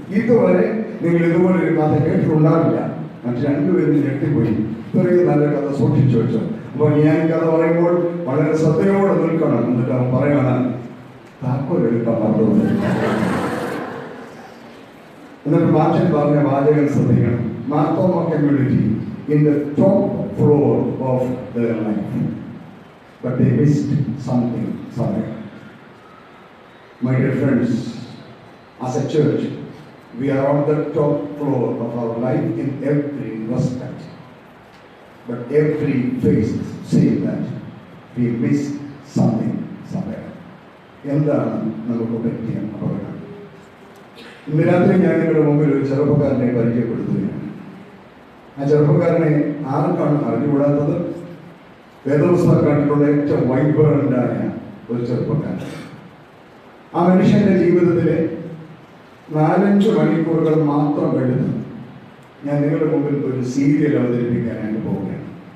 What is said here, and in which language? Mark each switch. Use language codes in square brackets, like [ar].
[ml] ഇതുവരെ നിങ്ങൾ ഇതുപോലൊരു കഥ കേട്ടിട്ടുണ്ടാവില്ല. മറ്റു 2 പേരും ഞെട്ടിപ്പോയി. ഇത്രയും നല്ല കഥ സൂക്ഷിച്ചു വെച്ചു. അപ്പോൾ ഞാൻ കഥ പറയുമ്പോൾ വളരെ ശ്രദ്ധയോടെ നിൽക്കണം. എന്നിട്ട് അവൻ പറയാണ്, താക്കോൽ എടുക്കാൻ മറന്നുകൊണ്ട്. എന്നിട്ട് മാർട്ടിൻ പറഞ്ഞ വാചകം ശ്രദ്ധിക്കണം. [en] Marthoma community in the top floor of their life, but they missed something somewhere. My dear friends, as a church, we are on the top floor of our life in every respect, but every face says that we missed something somewhere. [ml] എന്താണ് നമുക്ക് പറ്റിയ അപകടം? ഇന്ന് രാത്രി ഞാൻ നിങ്ങളുടെ മുമ്പിൽ ഒരു ചെറുപ്പക്കാരനെ പരിചയപ്പെടുത്തുകയാണ്. ആ ചെറുപ്പക്കാരനെ ആർക്കാണ് അറിഞ്ഞുകൂടാത്തത്? വേദപുസ്തകം കണ്ടിട്ടുള്ള ഏറ്റവും വൈബ്രന്റായ ഒരു ചെറുപ്പക്കാരൻ. ആ മനുഷ്യൻ്റെ ജീവിതത്തിലെ 4-5 മണിക്കൂറുകൾ മാത്രം എടുത്ത് ഞാൻ നിങ്ങളുടെ മുമ്പിൽ ഒരു സീരിയൽ അവതരിപ്പിക്കാനായിട്ട് പോവുകയാണ്.